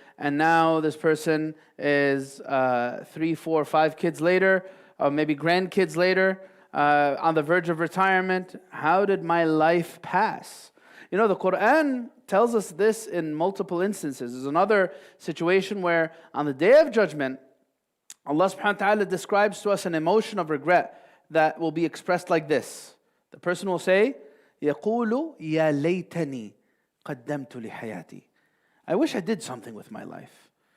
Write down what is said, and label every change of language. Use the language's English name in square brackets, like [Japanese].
[English] And now this person is 3, 4, 5 kids later, or maybe grandkids later, on the verge of retirement. How did my life pass? The Quran tells us this in multiple instances. There's another situation where on the Day of Judgment, Allah subhanahu wa ta'ala describes to us an emotion of regret that will be expressed like this. The person will say, [Arabic] يَقُولُ يَا لَيْتَنِي قَدَّمْتُ لِحَيَاتِي. [English] I wish I did something with my life.